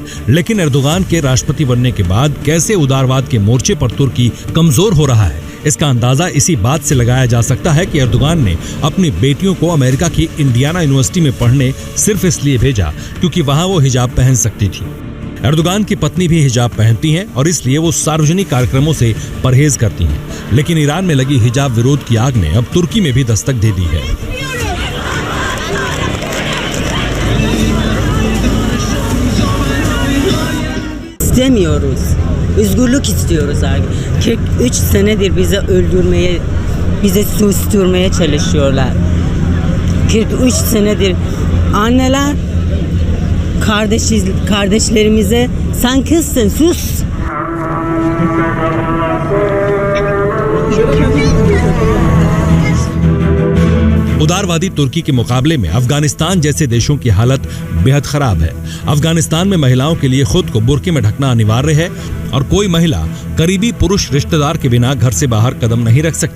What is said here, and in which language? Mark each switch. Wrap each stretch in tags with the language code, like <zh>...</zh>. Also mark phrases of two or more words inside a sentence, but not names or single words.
<hi>लेकिन एर्दोगान के राष्ट्रपति बनने के बाद कैसे उदारवाद के मोर्चे पर तुर्की कमजोर हो रहा है, इसका अंदाजा इसी बात से लगाया जा सकता है कि एर्दोगान ने अपनी बेटियों को अमेरिका की इंडियाना यूनिवर्सिटी में पढ़ने सिर्फ इसलिए भेजा क्योंकि वहां वो हिजाब पहन सकती थी। एर्दोगान की पत्नी भी हिजाब पहनती हैं और इसलिए वो सार्वजनिक कार्यक्रमों से परहेज करती हैं। लेकिन ईरान में लगी हिजाब विरोध की आग ने अब तुर्की में भी दस्तक दे दी है।</hi> <tr>İstemiyoruz. Özgürlük istiyoruz abi. 43 senedir bizi öldürmeye, bizi susturmaya çalışıyorlar. 43 senedir anneler kardeşlerimize sen kızsın sus.</tr> <hi>उदारवादी तुर्की के मुकाबले में अफगानिस्तान जैसे देशों की हालत बेहद खराब है। अफगानिस्तान में महिलाओं के लिए खुद को बुर्के में ढकना अनिवार्य है और कोई महिला करीबी पुरुष रिश्तेदार के बिना घर से बाहर कदम नहीं रख सकती।</hi>